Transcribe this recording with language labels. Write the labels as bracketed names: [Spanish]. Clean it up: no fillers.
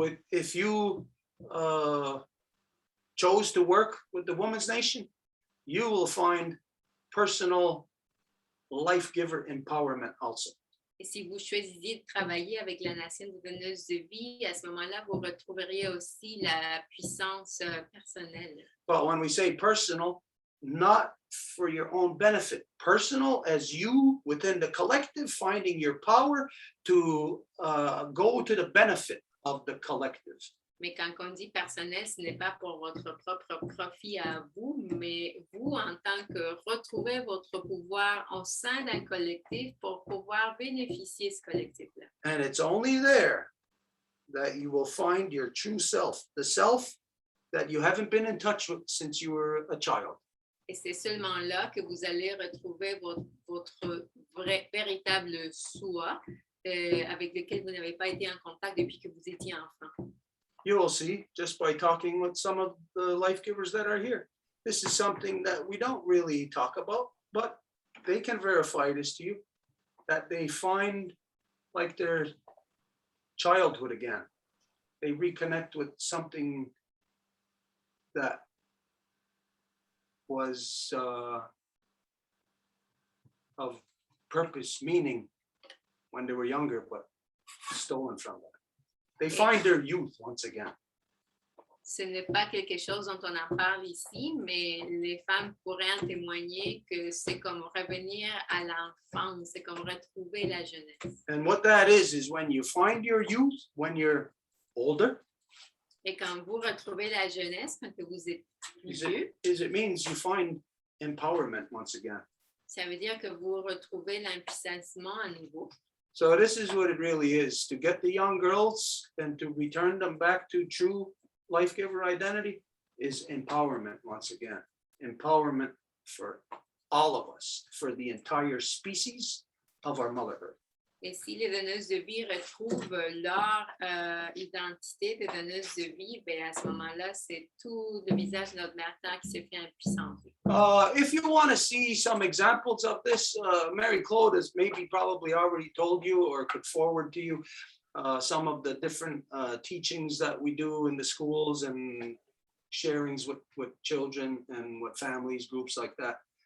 [English] If you chose to work with the Women's Nation, you will find personal life giver empowerment also. [French] Et si vous choisissez de travailler avec la nation des donneuses de vie, à ce moment-là, vous retrouveriez aussi la puissance personnelle. [English] But when we say personal, not for your own benefit, personal as you within the collective, finding your power to go to the benefit of the collective. [French] Mais quand on dit personnel, ce n'est pas pour votre propre profit à vous, mais vous, en tant que retrouver votre pouvoir au sein d'un collectif pour pouvoir bénéficier de ce collectif-là. [English] And it's only there that you will find your true self, the self that you haven't been in touch with since you were a child. [French] Et c'est seulement là que vous allez retrouver votre vrai, véritable soi avec lequel vous n'avez pas été en contact depuis que vous étiez enfant. [English] You will see just by talking with some of the life givers that are here. This is something that we don't really talk about, but they can verify this to you, that they find like their childhood again. They reconnect with something that was of purpose, meaning when they were younger, but stolen from them. They find their youth once again. [French] Ce n'est pas quelque chose dont on en parle ici, mais les femmes pourraient en témoigner que c'est comme revenir à l'enfance, c'est comme retrouver la jeunesse. [English] And what that is when you find your youth when you're older, [French] Et quand vous retrouvez la jeunesse, quand vous êtes plus vieux, [English] it means you find empowerment once again. [French] ça veut dire que vous retrouvez l'impuissantissement à nouveau. [English] So this is what it really is, to get the young girls and to return them back to true life giver identity is empowerment once again. Empowerment for all of us, for the entire species of our motherhood. [French] Et si les donneuses de vie retrouvent leur identité de donneuses de vie, ben à ce moment-là, c'est tout le visage de notre mère terre qui se fait impuissant. [English] If you want to see some examples of this, Mary Claude has maybe probably already told you or could forward to you some of the different teachings that we do in the schools and sharings with children and with families, groups like that.